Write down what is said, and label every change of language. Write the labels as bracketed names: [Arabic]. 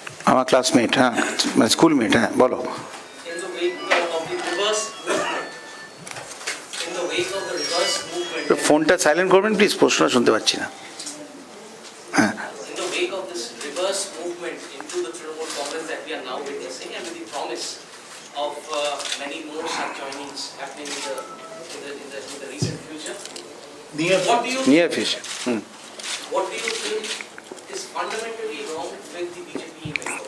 [Bangla] আমার ক্লাসমেট, হ্যাঁ, মানে স্কুলমেট, হ্যাঁ, বলো। [English] In the wake of the reverse movement, in the wake of the reverse movement, [Bangla] ফোনটা সাইলেন্ট করবেন প্লিজ, প্রশ্ন শুনতে পাচ্ছি না। হ্যাঁ, [English] in the wake of this reverse movement into the Trinamool Congress that we are now witnessing, and with the promise of many more such joinings happening in the recent future, near future. what do you think is fundamentally wrong with the BJP image?